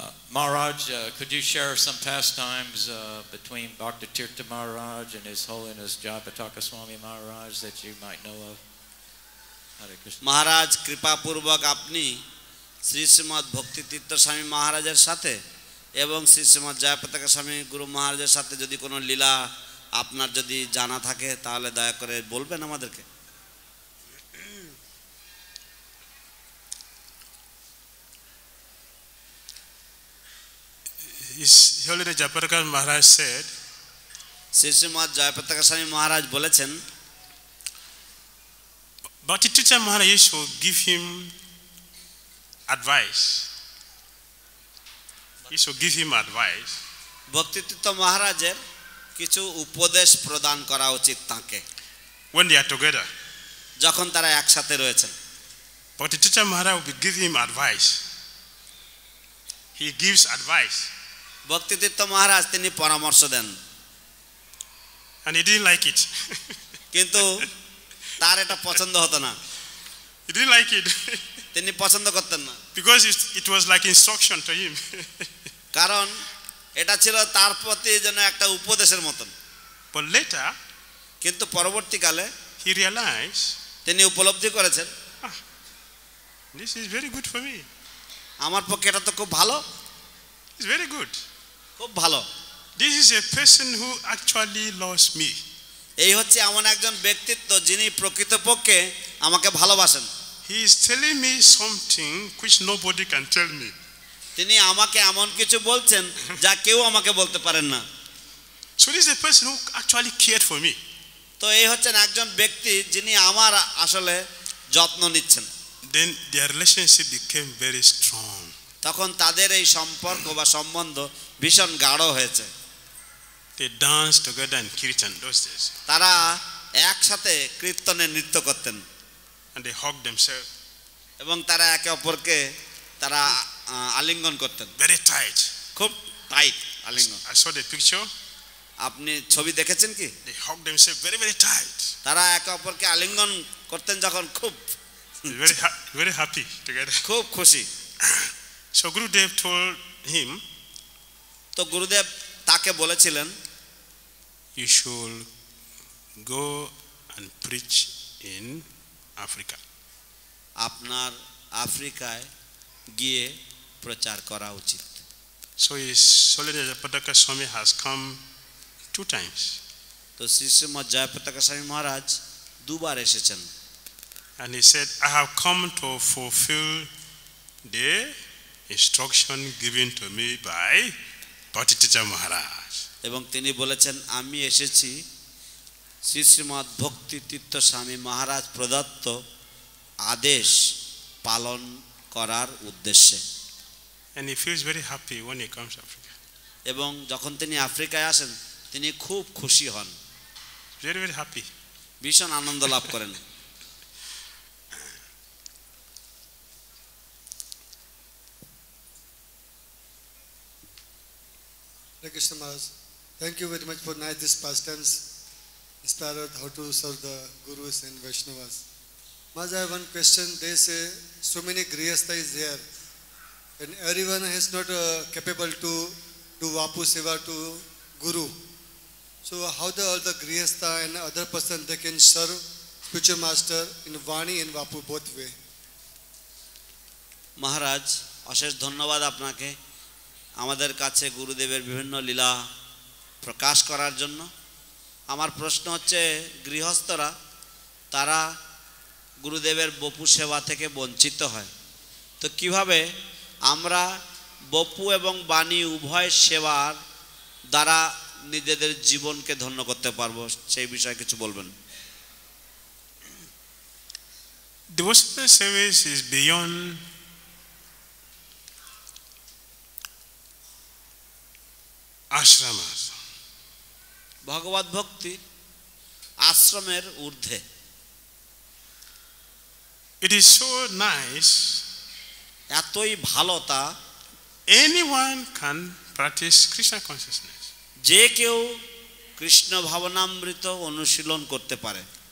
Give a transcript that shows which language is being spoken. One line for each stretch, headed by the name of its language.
English: Maharaj, could you share some pastimes between Bhakti Tirtha Maharaj and His Holiness Jayapataka Swami Maharaj that you might know of? Hare Krishna.
Bangla: মহারাজ কৃপাপূর্বক আপনি শ্রী শ্রীমৎ ভক্তি তীর্থ স্বামী মহারাজের সাথে এবং শ্রী শ্রীমৎ জয়পতাকা স্বামী গুরু মহারাজের সাথে যদি কোনো লীলা আপনার যদি জানা থাকে তাহলে দয়া করে বলবেন আমাদেরকে।
English: His Holiness Jayapataka Maharaj said,
Bangla: Shri Srimat Jayapataka স্বামী মহারাজ বলেছেন,
English: But the teacher Maharaj used to give him advice. He used to give him advice.
Bangla: ভক্তিতীর্থ মহারাজের কিছু উপদেশ প্রদান করা উচিত তাকে
English: When they are together.
Bangla: যখন তারা একসাথে রয়েছেন।
English: But the teacher Maharaj will be giving him advice. He gives advice.
Bangla: ভক্তিতীর্থ মহারাজ তিনি পরামর্শ দেন।
English: And he didn't like it.
Bangla: কিন্তু তার এটা পছন্দ হতো না।
English: He didn't like it.
Bangla: তিনি পছন্দ করতেন না।
English: Because it was like instruction to him.
Bangla: কারণ এটা ছিল তার প্রতি যেন একটা উপদেশের মতন।
English: But later,
Bangla: কিন্তু পরবর্তীকালে
English: he realized,
Bangla: তিনি উপলব্ধি করেছেন,
English: this is very good for me.
Bangla: আমার পক্ষে এটা তো খুব ভালো।
English: It's very good.
Bangla: খুব ভালো।
English: This is a person who actually loves me.
Bangla: এই হচ্ছে এমন একজন ব্যক্তিত্ব যিনি প্রকৃতপক্ষে আমাকে ভালোবাসেন।
English: He is telling me something which nobody can tell me.
Bangla: তিনি আমাকে এমন কিছু বলছেন যা কেউ আমাকে বলতে পারেন না।
English: So this is a person who actually cared for me.
Bangla: তো এই হচ্ছেন একজন ব্যক্তি যিনি আমার আসলে যত্ন নিচ্ছেন।
English: Then their relationship became very strong.
Bangla: তখন তাদের এই সম্পর্ক বা সম্বন্ধ ভীষণ গাঢ় হয়েছে।
English: They danced together in Kirtan those days.
Bangla: তারা একসাথে কীর্তনে নৃত্য করতেন।
English: And they hugged themselves.
Bangla: এবং তারা একে অপরকে তারা আলিঙ্গন করতেন।
English: Very tight.
Bangla: খুব টাইট আলিঙ্গন।
English: I saw the picture.
Bangla: আপনি ছবি দেখেছেন কি?
English: They hugged themselves very, very tight.
Bangla: তারা একে অপরকে আলিঙ্গন করতেন যখন খুব
English: very happy together.
Bangla: খুব খুশি।
English: So Gurudev told him,
Bangla: তো গুরুদেব তাকে বলেছিলেন,
English: you should go and preach in Africa.
Bangla: আপনার আফ্রিকায় গিয়ে প্রচার করা উচিত।
English: So His Holiness Jayapataka Swami has come 2 times.
Bangla: তো শ্রী শ্রীমৎ জয়পতাকা স্বামী মহারাজ দুবার এসেছেন।
English: And he said, I have come to fulfill the instruction given to me by Bhaktitija Maharaj.
Bangla: এবং তিনি বলেছেন, আমি এসেছি শ্রী শ্রীমৎ ভক্তি তীর্থ স্বামী মহারাজ প্রদত্ত আদেশ পালন করার উদ্দেশ্যে।
English: And he feels very happy when he comes to Africa.
Bangla: এবং যখন তিনি আফ্রিকায় আসেন তিনি খুব খুশি হন,
English: Very, very happy.
Bangla: ভীষণ আনন্দ লাভ করেন।
English: Hare Krishna Maharaj, thank you very much for nice these pastimes, inspired how to serve the Gurus and Vaishnavas. Maharaj, I have one question. They say so many Grihastha is here and everyone is not capable to do Vapu Seva to Guru. So how all the Grihastha and other person they can serve spiritual master in Vani and Vapu both way?
Bangla: মহারাজ, অশেষ ধন্যবাদ আপনাকে আমাদের কাছে গুরুদেবের বিভিন্ন লীলা প্রকাশ করার জন্য। আমার প্রশ্ন হচ্ছে, গৃহস্থরা তারা গুরুদেবের বপু সেবা থেকে বঞ্চিত হয়, তো কিভাবে আমরা বপু এবং বাণী উভয় সেবার দ্বারা নিজেদের জীবনকে ধন্য করতে পারবো, সেই বিষয়ে কিছু বলবেন?
English: Devotional service is beyond ashramas.
Bangla: ভগবত ভক্তি আশ্রমের ঊর্ধ্বে।
English: It is so nice.
Bangla: এতই ভালো তা
English: Anyone can practice Krishna consciousness.
Bangla: যে কেউ কৃষ্ণ ভাবনামৃত অনুশীলন করতে পারে।